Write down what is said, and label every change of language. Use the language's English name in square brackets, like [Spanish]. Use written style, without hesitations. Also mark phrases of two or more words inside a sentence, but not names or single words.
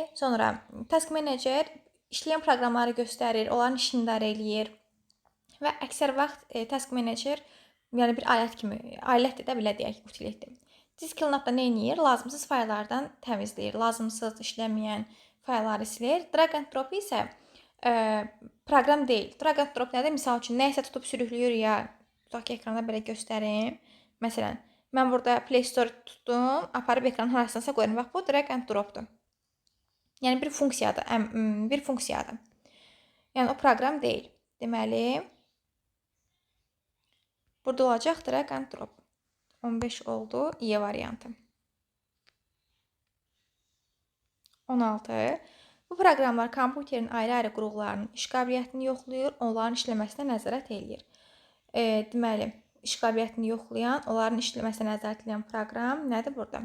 [Azerbaijani] Sonra [English] task manager [Azerbaijani] işləyən proqramları göstərir, onların işini idarə eləyir. Və əksər vaxt [English] task manager [Azerbaijani] yəni bir alət kimi, alətdir də belə deyək, utilitdir. [English] Disk cleanup- [Azerbaijani] da nə edir? Lazımsız fayllardan təmizləyir, lazımsız işləməyən faylları silir. [English] Drag and drop [Azerbaijani] isə proqram deyil. [English] Drag and drop [Azerbaijani] nədir? Misal üçün, nəyisə tutub sürüklüyür ya, tutaq ki, ekranda belə göstərim. Məsələn, mən burada Play Store tutdum, aparıb ekranın harasınasa qoyuram. Bax, bu [English] drag and drop- [Azerbaijani] dur. Yəni bir funksiyadır. Yəni o proqram deyil. Deməli, burada olacaq [English] drag and drop. [Azerbaijani] 15 oldu. Y variantı. 16. Bu proqramlar kompüterin ayrı-ayrı qurğularının iş qabiliyyətini yoxlayır, onların işləməsinə nəzarət eləyir. Deməli, iş qabiliyyətini yoxlayan, onların işləməsinə nəzarət edən proqram nədir burada?